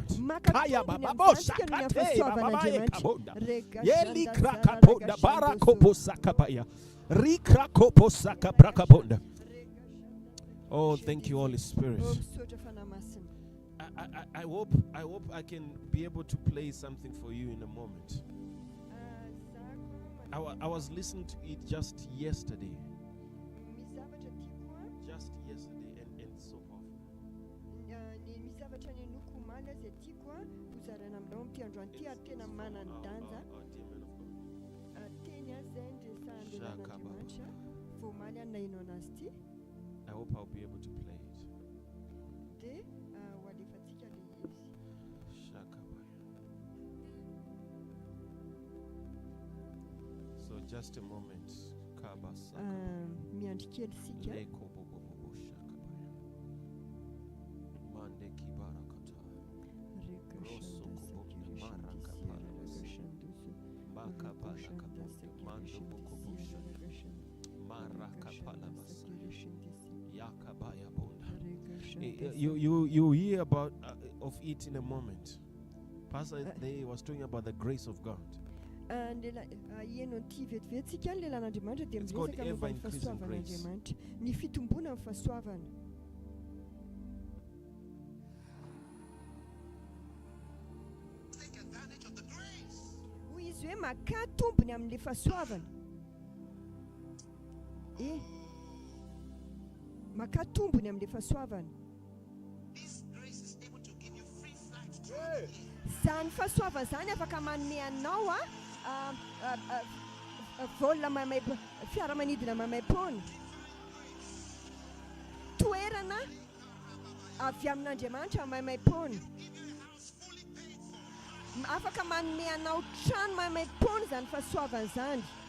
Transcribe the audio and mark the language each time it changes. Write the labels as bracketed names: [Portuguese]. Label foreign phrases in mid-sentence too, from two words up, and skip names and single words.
[Malagasy] Maka Kaya tombony baba amin'ny bosha antsika no ny kate baba afasoavan'Andriamanitra. kabonda. Rega Yeli shanda krakaponda zara barakopo sakabaya. Rikrakopo sakabrakabonda. [English] Oh, thank you, Holy Spirit. [Malagasy] Oh, misaotra fanamasina. [English] I hope I can be able to play something for you in a moment. I was listening to it just yesterday. [Malagasy] Misy zavatra tiako [English] Just yesterday and so powerful. [Malagasy] misy zavatra nenoko omaly izay tiako hozarana aminao amin'ity androany ity ary tena manan-danja. [English] Dear man of God. [Malagasy] Teny izay ndresan'Andriamanitra vao omaly any nahinao anazy ity [English] I hope I'll be able to play it. [Malagasy] dia ho alefantsika le izy. Shakabaya. [English] So just a moment. Kabasaka. [Malagasy] Miandry kely sika. Leko bobobobo shakabaya. Mande kibarakata. Rosso kubonda maraka palas. Makabala kabonda mando bokobusha. Maraka palabasa. Yakabaya bonda. [English] You hear about of it in a moment. Pastor they was talking about the grace of God. [Malagasy] Ieno ty vetivetsika ny lelan'Andriamanitra dia [English] It's called [Malagasy] miresaka momba ny [English] ever-increasing [Malagasy] fahasoavan'Andriamanitra. Ny fitombona amin'ny fahasoavana. [English] Take advantage of the grace. [Malagasy] Hoy izy hoe maka tombony amin'ilay fahasoavana. Maka tombony amin'ilay fahasoavana. [English] This grace is able to give you free flights throughout the year. [Malagasy] Izany fahasoavana izany afaka manome anao volona mamay fiaramanidina mamay-pona. Toerana avy amin'Andriamanitra maimaim-pona. Afaka manome anao trano maimaim-pona zany fahasoavana zany.